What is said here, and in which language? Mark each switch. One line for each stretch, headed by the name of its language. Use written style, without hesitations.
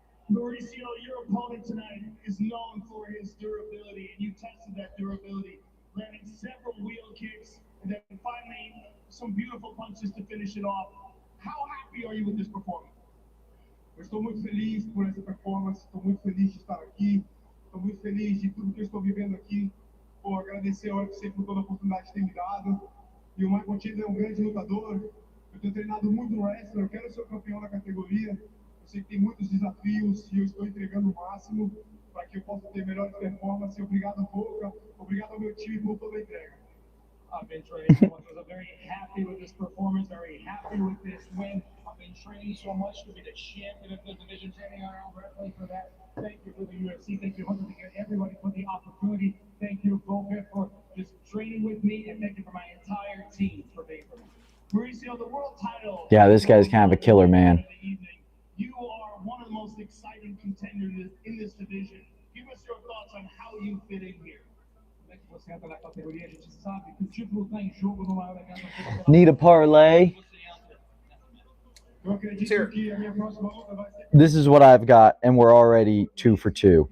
English: Mauricio, your opponent tonight is known for his durability, and you tested that durability, landing several wheel kicks, and then finally some beautiful punches to finish it off. How happy are you with this performance?
Portuguese: Eu estou muito feliz por essa performance, estou muito feliz de estar aqui, estou muito feliz de tudo que eu estou vivendo aqui, por agradecer ao UFC por toda a oportunidade que tem me dado. E o Michael Chandler é um grande lutador, eu tenho treinado muito no wrestling, eu quero ser o campeão da categoria. Eu sei que tem muitos desafios e eu estou entregando o máximo para que eu possa ter melhores performances. Obrigado, Boca. Obrigado ao meu time por toda a entrega.
English: I've been training so much. I'm very happy with this performance, very happy with this win. I've been training so much to be the champion of the division, training around wrestling for that. Thank you for the UFC. Thank you, Hunter, again, everybody for the opportunity. Thank you, Boca, for just training with me, and thank you for my entire team for being for me. Mauricio, the world title. Yeah, this guy's kind of a killer, man. You are one of the most exciting contenders in this division. Give us your thoughts on how you fit in here.
Portuguese: Como é que você entra na categoria? A gente sabe que o título está em jogo no maior evento nacional.
English: Need a parlay.
Portuguese: Eu acredito que a minha próxima luta vai ser.
English: This is what I've got, and we're already 2 for 2.